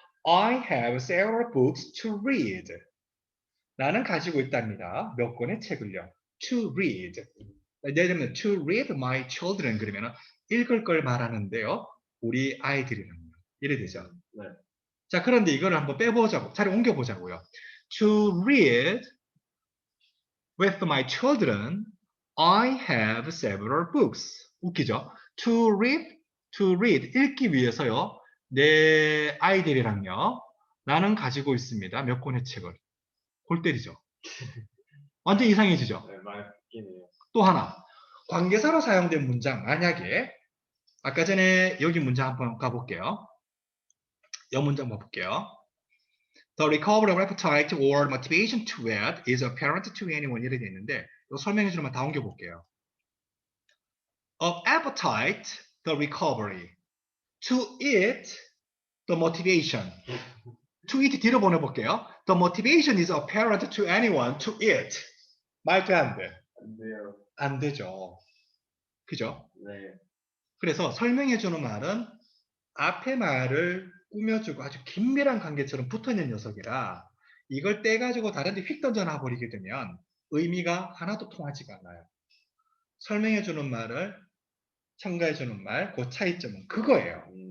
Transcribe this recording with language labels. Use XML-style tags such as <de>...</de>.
<en>I have several books to read.</en> <ko>나는 가지고 있답니다. 몇 권의 책을요.</ko> <en>To read.</en> <ko>예를 들면</ko> <en>to read my children</en> <ko>그러면 읽을 걸 말하는데요. 우리 아이들이랑요. 이래 되죠. 네. 자, 그런데 이거를 한번 빼보자고. 자리 옮겨보자고요.</ko> <en>To read with my children, I have several books.</en> <ko>웃기죠?</ko> <en>To read,</en> <ko>읽기 위해서요. 내 아이들이랑요. 나는 가지고 있습니다. 몇 권의 책을. 골 때리죠. 완전 이상해지죠. 네, 맞긴 또 하나. 관계사로 사용된 문장. 만약에 아까 전에 여기 문장 한번 가볼게요. 이 문장 봐볼게요.</ko> <en>The recovery of appetite or motivation to eat is apparent to anyone</en> <ko>이렇게 돼 있는데 이거 설명해 주면 다 옮겨 볼게요.</ko> <en>Of appetite, the recovery. To eat, the motivation. To eat</en> <ko>뒤로 보내볼게요.</ko> <en>The motivation is apparent to anyone to eat.</en> <ko>말도 안 돼. 안 돼요. 안 되죠. 그죠? 네. 그래서 설명해주는 말은 앞에 말을 꾸며주고 아주 긴밀한 관계처럼 붙어있는 녀석이라 이걸 떼가지고 다른데 휙 던져놔 버리게 되면 의미가 하나도 통하지가 않아요. 설명해주는 말을 첨가해주는 말, 그 차이점은 그거예요.</ko>